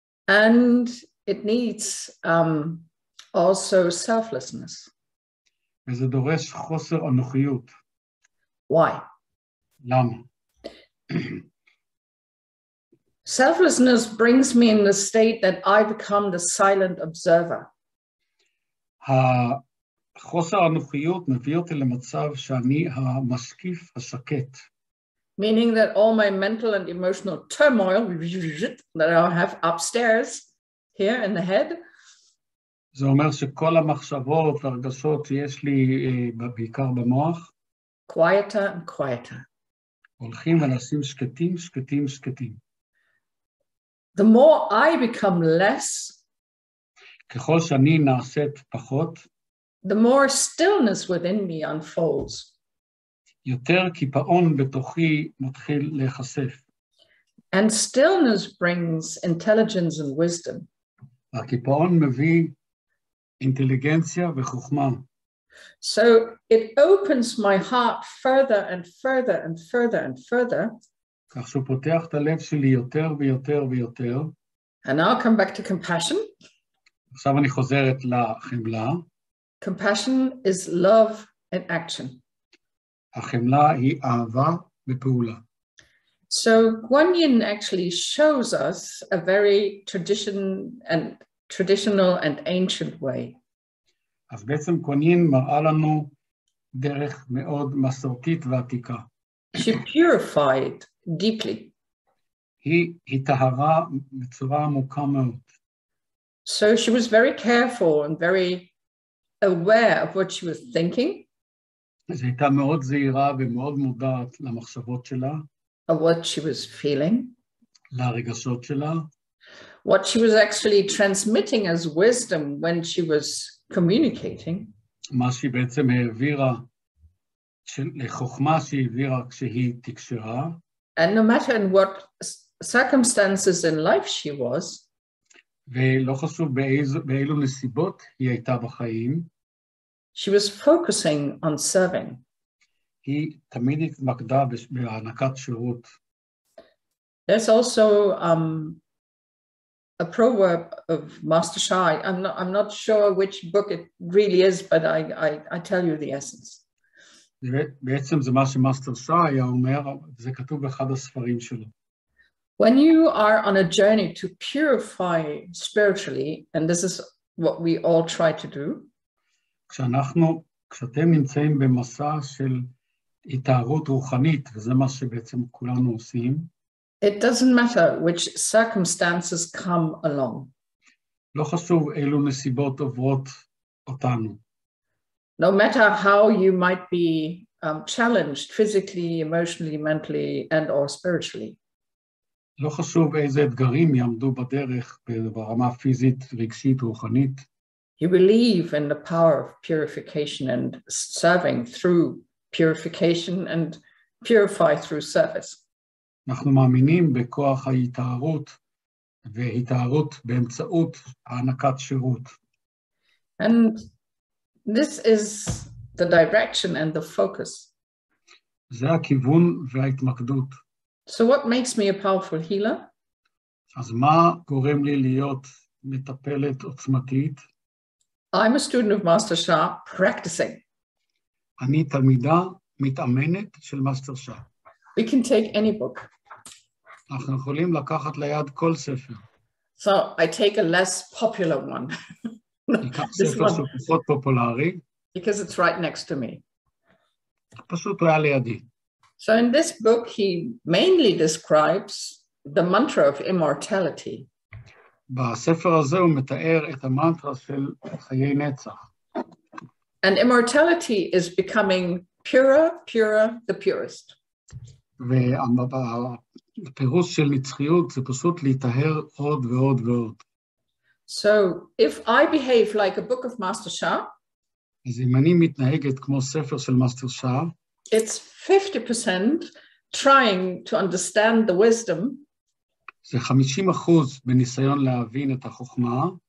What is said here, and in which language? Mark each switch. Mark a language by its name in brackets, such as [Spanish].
[English] And it needs also selflessness. [Hebrew] וזה דורש חוסר אנוכיות. [English] Why? [Hebrew] למה? [English] Selflessness brings me in the state that I become the silent observer. [Hebrew] חוסר האנוכיות מביא אותי למצב שאני המשקיף השקט. [English] Meaning that all my mental and emotional turmoil that I have upstairs here in the head. [Hebrew] זה אומר שכל המחשבות והרגשות שיש לי בעיקר במוח. [English] Quieter and quieter. [Hebrew] הולכים ונעשים שקטים, שקטים, שקטים. [English] The more I become less, [Hebrew] ככל שאני נעשית פחות, [English] the more stillness within me unfolds. [Hebrew] יותר קיפאון בתוכי מתחיל להיחשף. [English] And stillness brings intelligence and wisdom. [Hebrew] הקיפאון מביא אינטליגנציה וחוכמה. [English] So it opens my heart further and further and further and further. [Hebrew] כך שהוא פותח את הלב שלי יותר ויותר ויותר. [English] And now I'll come back to compassion. [Hebrew] עכשיו אני חוזרת לחמלה. [English] Compassion is love in action. [Hebrew] החמלה היא אהבה בפעולה. [English] So Guan Yin actually shows us a very traditional and ancient way. [Hebrew] אז בעצם כהנים מראה לנו דרך מאוד מסורתית ועתיקה. [English] She purified deeply. [Hebrew] היא טהרה בצורה עמוקה מאוד. [English] So she was very careful and very aware of what she was thinking. [Hebrew] אז הייתה מאוד זהירה ומאוד מודעת למחשבות שלה. [English] Of what she was feeling. [Hebrew] לרגשות שלה. [English] What she was actually transmitting as wisdom when she was communicating. [Hebrew] מה שהיא בעצם העבירה, לחוכמה שהיא העבירה כשהיא תקשרה. [English] And no matter in what circumstances in life she was, [Hebrew] ולא חשוב באילו נסיבות היא הייתה בחיים, [English] she was focusing on serving. [Hebrew] היא תמיד התמקדה בהענקת שירות. [English] There's also a proverb of Master Shah. I'm not sure which book it really is, but I tell you the essence. [Hebrew] בעצם זה מה שמאסטר שאה היה אומר, זה כתוב באחד הספרים שלו. [English] When you are on a journey to purify spiritually, and this is what we all try to do, [Hebrew] כשאתם נמצאים במסע של התארות רוחנית, וזה מה שבעצם כולנו עושים, [English] it doesn't matter which circumstances come along. [Hebrew] לא חשוב אילו נסיבות עוברות אותנו. [English] No matter how you might be challenged physically, emotionally, mentally, and or spiritually. [Hebrew] לא חשוב איזה אתגרים יעמדו בדרך ברמה פיזית, רגשית, רוחנית. [English] You believe in the power of purification and serving through purification and purify through service. [Hebrew] אנחנו מאמינים בכוח ההתארות והתארות באמצעות הענקת שירות. [English] And this is the direction and the focus. [Hebrew] זה הכיוון וההתמקדות. [English] So what makes me a powerful healer? [Hebrew] אז מה גורם לי להיות מטפלת עוצמתית? [English] I'm a student of Master Shah practicing. [Hebrew] אני תלמידה מתאמנת של מאסטר שאה. [English] We can take any book. [Hebrew] אנחנו יכולים לקחת ליד כל ספר. [English] So I take a less popular one. [Hebrew] ניקח ספר שהוא פחות פופולרי. [English] Because it's right next to me. [Hebrew] פשוט הוא היה לידי. [English] So in this book, he mainly describes the mantra of immortality. [Hebrew] בספר הזה הוא מתאר את המנטרה של חיי נצח. [English] And immortality is becoming purer, the purest. [Hebrew] והפירוש של נצחיות זה פשוט להיטהר עוד ועוד ועוד. [English] So if I behave like a book of Master Shah, [Hebrew] אז אם אני מתנהגת כמו ספר של מאסטר שאה, [English] it's 50% trying to understand the wisdom, [Hebrew] זה 50% בניסיון להבין את החוכמה,